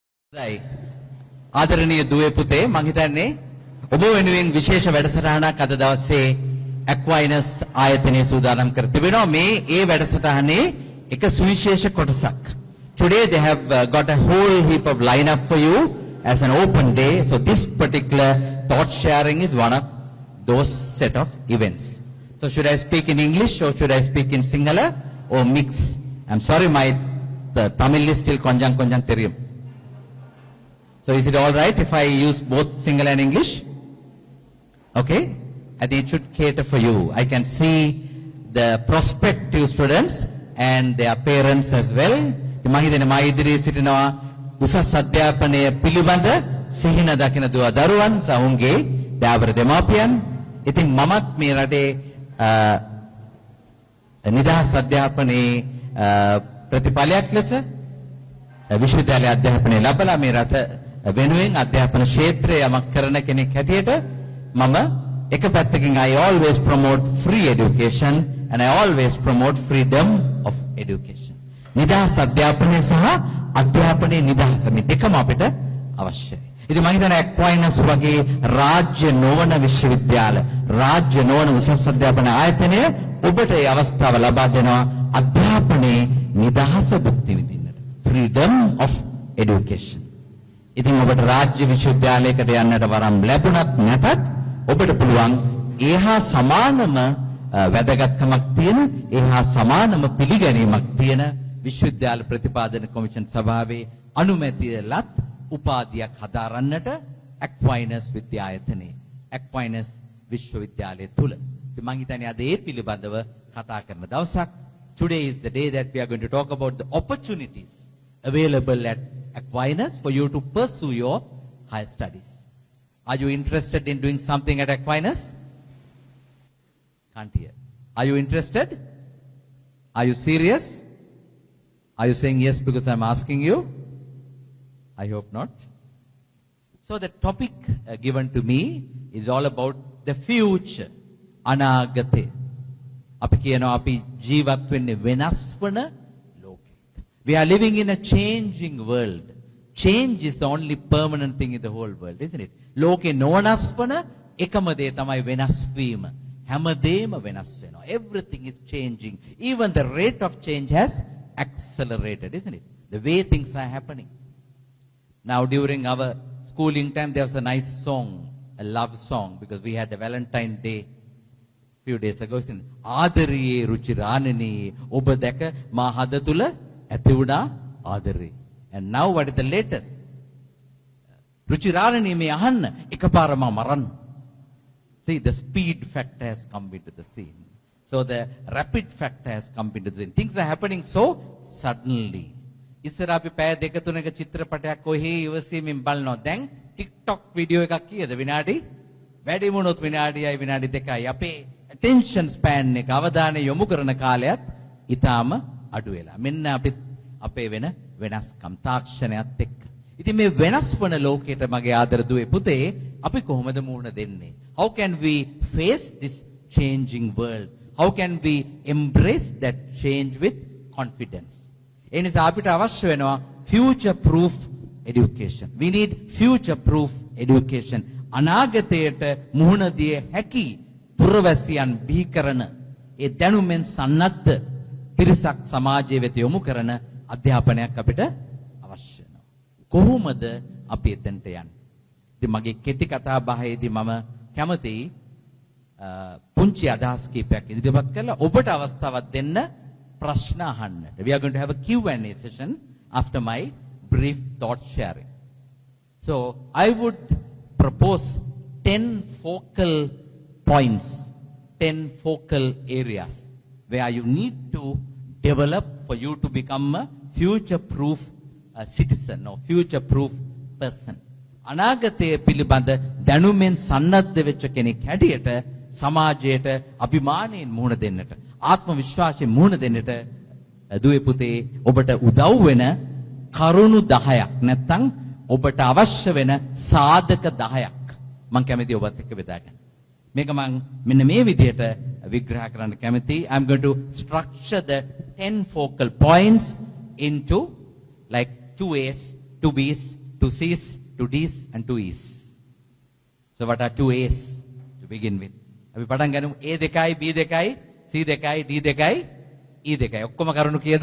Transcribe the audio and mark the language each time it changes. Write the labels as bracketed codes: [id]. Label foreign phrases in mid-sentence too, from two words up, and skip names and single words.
[si] ආදරණීය දුවේ පුතේ මං හිතන්නේ ඔබ වෙනුවෙන් විශේෂ වැඩසටහනක් අද දවසේ ඇක්වයිනස් ආයතනයේ සූදානම් කර තිබෙනවා මේ ඒ වැඩසටහනේ එක සුවිශේෂ කොටසක්. [en] Today they have got a whole heap of lineup for you as an open day. So this particular thought sharing is one of those set of events. So should I speak in English or should I speak in Sinhala or mix? I'm sorry my Tamil is still [ta] கொஞ்சம் தெரியும். [en] So is it all right if I use both Sinhala and English? Okay? I think it should cater for you. I can see the prospective students and their parents as well. [si] මම හිතන්නේ මා ඉදිරියේ සිටිනවා උසස් අධ්‍යාපනය පිළිබඳ සිහින දකින දුව දරුවන් සහුන්ගේ දයාබර දෙමාපියන්. ඉතින් මමත් මේ රටේ නිදහස් අධ්‍යාපනයේ ප්‍රතිඵලයක් ලෙස විශ්වවිද්‍යාලය අධ්‍යාපනය ලැබලා මේ රට වෙනුවෙන් අධ්‍යාපන ක්ෂේත්‍රයේ යමක් කරන කෙනෙක් හැටියට මම එක පැත්තකින් [en] I always promote free education and I always promote freedom of education. [si] නිදහස් අධ්‍යාපනය සහ අධ්‍යාපනයේ නිදහස මේ දෙකම අපිට අවශ්‍යයි. ඉතින් මම හිතන්නේ ඇක්වයිනස් වගේ රාජ්‍ය නොවන විශ්වවිද්‍යාල රාජ්‍ය නොවන උසස් අධ්‍යාපන ආයතනය ඔබට මේ අවස්ථාව ලබා දෙනවා අධ්‍යාපනයේ නිදහස භුක්ති විඳින්නට. [en] Freedom of education. [si] ඉතින් ඔබට රාජ්‍ය විශ්වවිද්‍යාලයකට යන්නට වරම් ලැබුණත් නැතත් ඔබට පුළුවන් ඒහා සමානම වැදගත්කමක් තියෙන ඒහා සමානම පිළිගැනීමක් තියෙන විශ්වවිද්‍යාල ප්‍රතිපාදන කොමිෂන් සභාවේ අනුමැතිය ලත් උපාධියක් හදාරන්නට ඇක්වයිනස් විද්‍යායතනයේ ඇක්වයිනස් විශ්වවිද්‍යාලය තුල. ඉතින් මම හිතන්නේ අද ඒ පිළිබඳව කතා කරන දවසක්. [en] Today is the day that we are going to talk about the opportunities available at Aquinas for you to pursue your higher studies. Are you interested in doing something at Aquinas? Can't hear. Are you interested? Are you serious? Are you saying yes because I'm asking you? I hope not. So the topic given to me is all about the future. [si] Anagate. අපි කියනවා අපි ජීවත් වෙන්නේ වෙනස් වන ලෝකයක. [en] We are living in a changing world. Change is the only permanent thing in the whole world, isn't it? [si] ලෝකේ නොවනස් වන එකම දේ තමයි වෙනස් වීම. හැමදේම වෙනස් වෙනවා. [en] Everything is changing. Even the rate of change has accelerated, isn't it? The way things are happening. Now during our schooling time there was a nice song, a love song, because we had a Valentine Day few days ago. [si] ආදරයේ රුචිරාණනී ඔබ දැක මා හද තුල ඇති වුණා ආදරේ. [en] And now what is the latest? [si] රුචිරාණනී මේ අහන්න එකපාරම මරන්න. [en] See, the speed factor has come into the scene. So the rapid factor has come into the scene. Things are happening so suddenly. [si] ඉස්සර අපි පැය දෙක තුනක චිත්‍රපටයක් කොහේ ඉවසීමෙන් බලනවා. දැන් TikTok වීඩියෝ එකක් කීයද විනාඩි? වැඩි වුණොත් විනාඩියයි විනාඩි දෙකයි. අපේ [en] attention span [si] එක අවධානය යොමු කරන කාලයත් ඊටාම අඩු වෙලා. මෙන්න අපේ වෙනස්කම් තාක්ෂණයත් එක්ක. ඉතින් මේ වෙනස් වන ලෝකයට මගේ ආදර දුවේ පුතේ අපි කොහොමද මුහුණ දෙන්නේ? [en] How can we face this changing world? How can we embrace that change with confidence? [si] ඒ නිසා අපිට අවශ්‍ය වෙනවා [en] future proof education. We need future proof education. [si] අනාගතයට මුහුණ දිය හැකි පුරවැසියන් බිහි කරන ඒ දැනුමෙන් සන්නද්ධ පිරිසක් සමාජයේ වෙත යොමු කරන අධ්‍යාපනයක් අපිට අවශ්‍ය වෙනවා. කොහොමද අපි එතනට යන්නේ? ඉතින් මගේ කෙටි කතා බහේදී මම කැමතියි පුංචි අදහස් කීපයක් ඉදිරිපත් කරලා ඔබට අවස්ථාවක් දෙන්න ප්‍රශ්න අහන්නට. [en] We are going to have a Q&A session after my brief thought sharing. So I would propose 10 focal points, 10 focal areas where you need to develop for you to become a future-proof citizen or future-proof person. [si] අනාගතයේ පිළිබඳ දැනුමෙන් සන්නද්ධ වෙච්ච කෙනෙක් හැටියට සමාජයට අභිමානයෙන් මුහුණ දෙන්නට, ආත්ම විශ්වාසයෙන් මුහුණ දෙන්නට දුවේ පුතේ ඔබට උදව් වෙන කරුණු 10ක් නැත්නම් ඔබට අවශ්‍ය වෙන සාධක 10ක් මම කැමතියි ඔබත් එක්ක බෙදා ගන්න. මේක මම මෙන්න මේ විදිහට විග්‍රහ කරන්න කැමතියි. [en] I'm going to structure the 10 focal points into like 2 A's, 2 B's two C's, two D's and two E's. So what are two A's to begin with? [si] අපි පටන් ගනිමු A දෙකයි B දෙකයි C දෙකයි D දෙකයි E දෙකයි. ඔක්කොම කරුණු කීයද?